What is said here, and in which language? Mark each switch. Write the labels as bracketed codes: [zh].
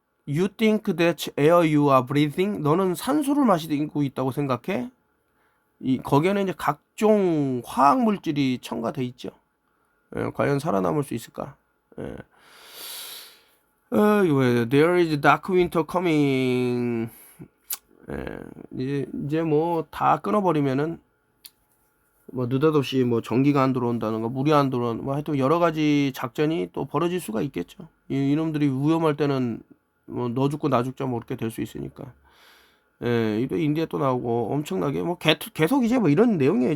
[en] You think that air you are breathing? [ko] 너는 산소를 마시고 있다고 생각해? 거기에는 이제 각종 화학 물질이 첨가돼 있죠. 과연 살아남을 수 있을까? [en] There is dark winter coming. [ko] 이제 뭐 다 끊어버리면은 뭐 느닷없이 뭐 전기가 안 들어온다는 거, 물이 안 들어온, 뭐 하여튼 여러 가지 작전이 또 벌어질 수가 있겠죠. 이놈들이 위험할 때는 뭐 너 죽고 나 죽자 뭐 그렇게 될 수 있으니까. 예, 이도 인디에 또 나오고 엄청나게 뭐 계속 이제 뭐 이런 내용이에요.